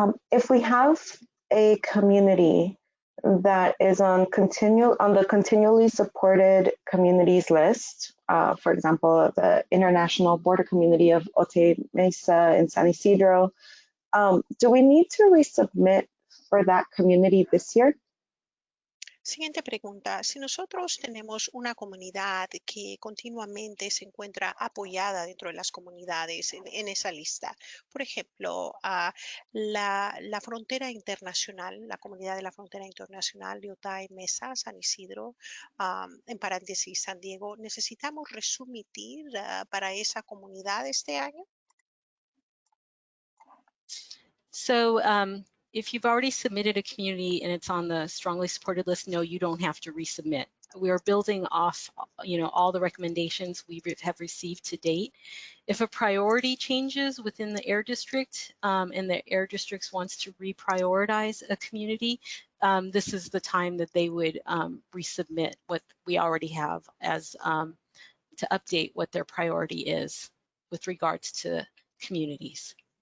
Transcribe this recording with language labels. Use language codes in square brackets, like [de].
[en] If we have a community that is on the continually supported communities list, for example, the International Border Community of Otay Mesa and San Isidro, do we need to resubmit for that community this year? [es] Siguiente pregunta. Si nosotros tenemos una comunidad que continuamente se encuentra apoyada dentro de las comunidades en esa lista, por ejemplo, la frontera internacional, la comunidad de la frontera internacional de Otay Mesa, San Isidro, en paréntesis San Diego, ¿necesitamos resubmitir para esa comunidad este año? [en] So if you've already submitted a community and it's on the strongly supported list, no, you don't have to resubmit. We are building off, all the recommendations we have received to date. If a priority changes within the air district and the air district wants to reprioritize a community, this is the time that they would resubmit what we already have as to update what their priority is with regards to communities.